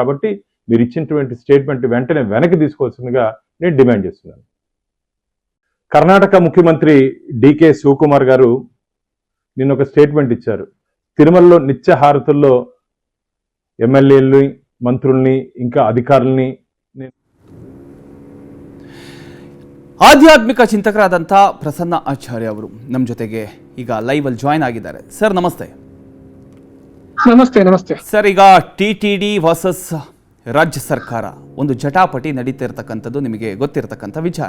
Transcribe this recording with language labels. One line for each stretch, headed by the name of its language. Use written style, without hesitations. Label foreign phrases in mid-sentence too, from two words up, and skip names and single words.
Telugu: కాబట్టి మీరు ఇచ్చినటువంటి స్టేట్మెంట్ వెంటనే వెనక్కి తీసుకోవాల్సిందిగా నేను డిమాండ్ చేస్తున్నాను. కర్ణాటక ముఖ్యమంత్రి డికే శివకుమార్ గారు నిన్న ఒక స్టేట్మెంట్ ఇచ్చారు. తిరుమలలో నిత్య హారతుల్లో ఎమ్మెల్యేలని, మంత్రుల్ని, ఇంకా అధికారుల్ని.
Kannada: ಆಧ್ಯಾತ್ಮಿಕ ಚಿಂತಕರಾದಂಥ ಪ್ರಸನ್ನ ಆಚಾರ್ಯ ಅವರು ನಮ್ಮ ಜೊತೆಗೆ ಈಗ ಲೈವ್ ಅಲ್ಲಿ ಜಾಯ್ನ್ ಆಗಿದ್ದಾರೆ. ಸರ್ ನಮಸ್ತೆ. ನಮಸ್ತೆ ಸರ್, ಈಗ ಟಿಟಿಡಿ ವರ್ಸಸ್ ರಾಜ್ಯ ಸರ್ಕಾರ ಒಂದು ಜಟಾಪಟಿ ನಡೀತಾ ಇರತಕ್ಕಂಥದ್ದು ನಿಮಗೆ ಗೊತ್ತಿರತಕ್ಕಂಥ ವಿಚಾರ.